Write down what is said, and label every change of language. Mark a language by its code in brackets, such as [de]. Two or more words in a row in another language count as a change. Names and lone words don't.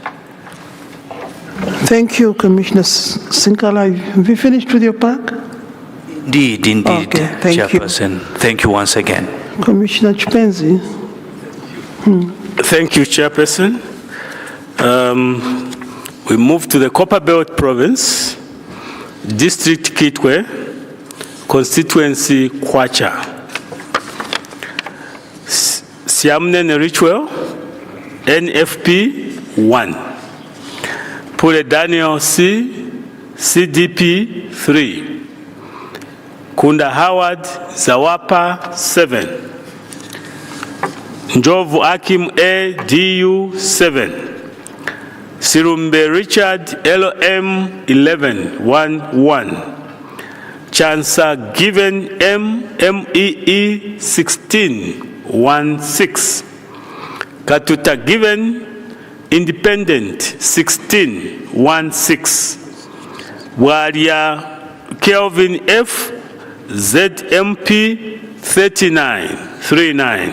[en] Thank you, Commissioner Sinkala. Have you finished with your part? Indeed, Okay, thank you. Chairperson. Thank you once again. Commissioner Chipenzi. Thank you, Chairperson. We move to the Copperbelt Province, District Kitwe, Constituency Kwacha. Siamnen Ritual, NFP 1. Pule Daniel C, CDP 3. Kunda Howard, Zawapa 7. Njovu Akim A, DU 7. Sirumbe Richard, LM 11 11. Chansa Given M, MEE 16 16. Katuta Given Independent 16 16. Waria Kelvin F, ZMP 39 39.